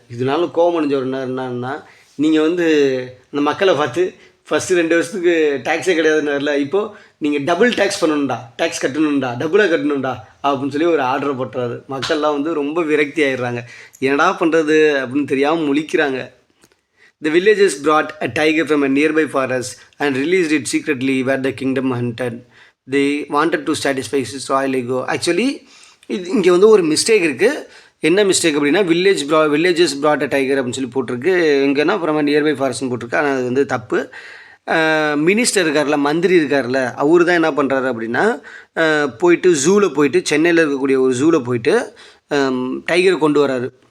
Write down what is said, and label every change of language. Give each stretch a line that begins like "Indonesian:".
Tamil: இதனால கோவம் அடைஞ்சவர் என்னன்னா, நீங்கள் வந்து அந்த மக்களை பார்த்து ஃபஸ்ட்டு 2 வருஷத்துக்கு டேக்ஸே கிடையாதுன்னு, இப்போது நீங்கள் டபுள் டேக்ஸ் பண்ணணும்டா, டேக்ஸ் கட்டணும்டா, டபுளாக கட்டணும்டா அப்படின்னு சொல்லி ஒரு ஆர்டரை போட்டுறாரு. மக்கள்லாம் வந்து ரொம்ப விரக்தி ஆகிடுறாங்க. என்னடா பண்ணுறது அப்படின்னு தெரியாமல் முழிக்கிறாங்க.
English: The villagers brought a tiger from a nearby forest and released it secretly where the kingdom hunted. They wanted to satisfy his royal ego.
Tamil: Actually இங்கே வந்து ஒரு மிஸ்டேக் இருக்குது. என்ன மிஸ்டேக் அப்படின்னா, வில்லேஜஸ்
English: brought a tiger
Tamil: அப்படின்னு சொல்லி போட்டிருக்கு. எங்கன்னா ஃப்ரம் நியர்பை ஃபாரஸ்ட்னு போட்டிருக்கு. ஆனால் அது வந்து தப்பு. மினிஸ்டர் இருக்கார்ல, மந்திரி இருக்கார்ல, அவர் தான் என்ன பண்ணுறாரு அப்படின்னா, போயிட்டு ஜூவில் போயிட்டு, சென்னையில் இருக்கக்கூடிய ஒரு ஜூவில் போயிட்டு டைகரை கொண்டு வராரு.